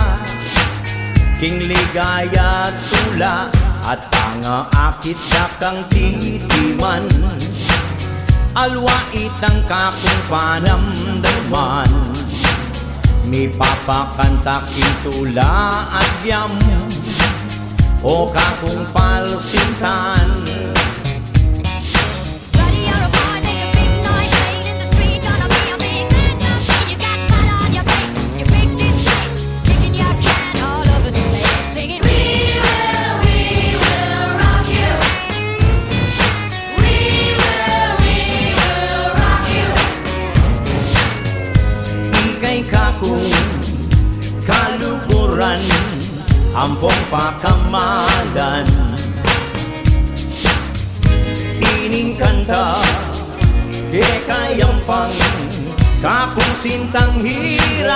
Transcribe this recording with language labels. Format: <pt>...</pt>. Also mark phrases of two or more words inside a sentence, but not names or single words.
<pam>King ligaya tula at pangaakit na kang titiman, alwa itang kakong panamdaman. Mi papakanta king tula at yam, o kakong palsintan.</pam> <en>Buddy, you're a boy, make a big noise, playing in the streets, and I'll be a big man someday. You got mud on your face, you big disgrace, kicking your can all over the place, singing, we will rock you. We will rock you.</en> <pam>Ikay kakong kaluguran, ampong pakamalan. Ining kanta ke kayampang, kakong sintang hirang.</pam>